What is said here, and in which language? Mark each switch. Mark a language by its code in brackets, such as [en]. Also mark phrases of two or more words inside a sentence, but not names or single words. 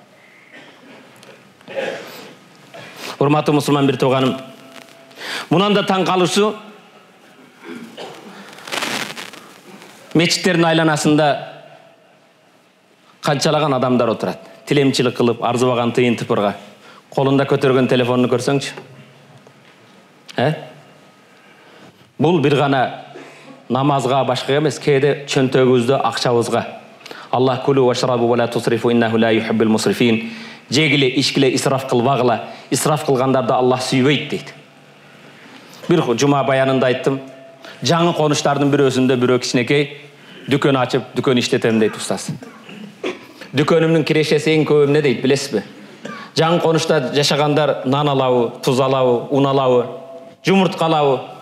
[ky] Урматтуу мусулман бир туганым, мунан да таң калышуу, мечиттердин айланасында канчалаган адамдар отурат. Тилемчилик кылып, арзыбаган тыйын тыпырга. Колунда көтөргөн телефонду көрсөңчү. Бул бир гана намазга башка эмес, кээде чөнтөгүбүздө, акчабызга. [ar] الله كلوا واشربوا ولا تسرفوا إنه لا يحب المسرفين. [ky] Жегиле, ишкиле, исраф кылбагыла. Исраф кылгандарды Аллах сүйбөйт дейт. Бир жума баянында айттым. Жаңы конуштардын бирөөсүндө бирөө кичинекей дүкөн ачып, дүкөн иштетем дейт устаз. Дүкөнүмдүн кирешеси эң көп эмне дейт, билесизби? Жаңы конушта жашагандар нан алабы, туз алабы, un алабы, жумуртка алабы.